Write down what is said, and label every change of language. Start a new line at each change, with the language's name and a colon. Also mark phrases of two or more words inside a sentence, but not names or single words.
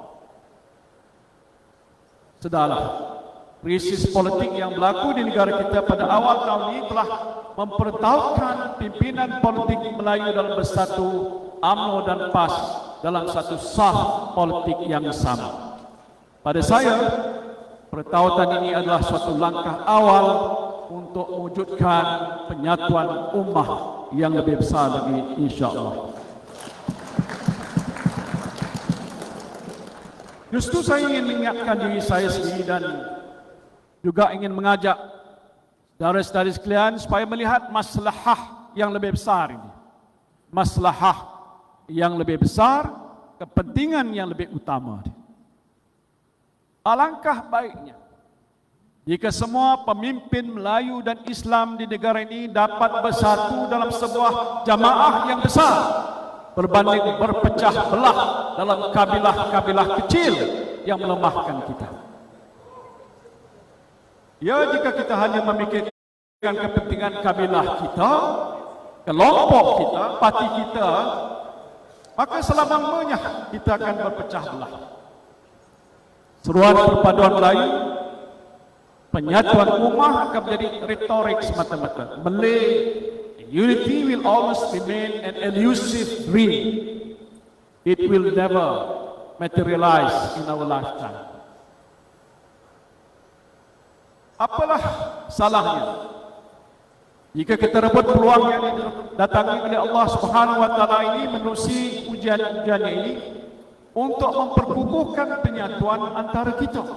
Malay: Sudahlah, krisis politik yang berlaku di negara kita pada awal tahun ini telah mempertautkan pimpinan politik Melayu dalam bersatu, UMNO dan PAS dalam satu sah politik yang sama. Pada saya, pertautan ini adalah suatu langkah awal untuk mewujudkan penyatuan ummah yang lebih besar lagi, insya-Allah. Justru saya ingin mengingatkan diri saya sendiri dan juga ingin mengajak saudara-saudari sekalian supaya melihat maslahah yang lebih besar ini. Maslahah yang lebih besar, kepentingan yang lebih utama. Alangkah baiknya jika semua pemimpin Melayu dan Islam di negara ini dapat bersatu dalam sebuah jamaah yang besar, berbanding berpecah belah dalam kabilah-kabilah kecil yang melemahkan kita. Ya, jika kita hanya memikirkan kepentingan kabilah kita, kelompok kita, parti kita, maka selama-lamanya kita akan berpecah belah. Seruan perpaduan Melayu, penyatuan ummah akan menjadi retorik semata-mata.
English: Unity will always remain an elusive dream. It will never materialize in our lifetime.
Malay: Apalah salahnya jika kita rebut peluang yang didatangi oleh Allah
Arabic: سبحانه وتعالى
Malay: ini menerusi ujian-ujian ini untuk memperkukuhkan penyatuan antara kita.